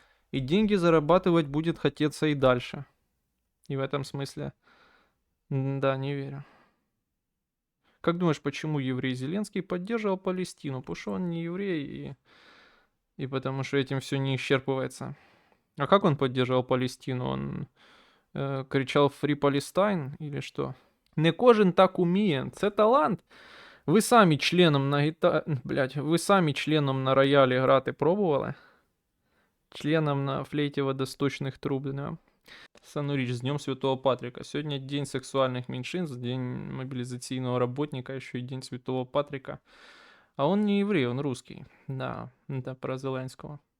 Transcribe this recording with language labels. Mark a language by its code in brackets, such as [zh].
[ru] И деньги зарабатывать будет хотеться и дальше. И в этом смысле, да, не верю. Как думаешь, почему еврей Зеленский поддерживал Палестину? Потому что он не еврей, и потому что этим все не исчерпывается. А как он поддерживал Палестину? Он кричал [en] «Free Palestine» [ru] или что? [uk] Не кожен так уміє, це талант. Ви самі членом на Блять, ви самі членом на роялі грати пробували? [ru] Членом на флейте водосточных труб, да? Санурич, с Днем Святого Патрика. Сегодня день сексуальных меньшинств, день мобилизационного работника, еще и день Святого Патрика. А он не еврей, он русский. Да, это про Зеленского.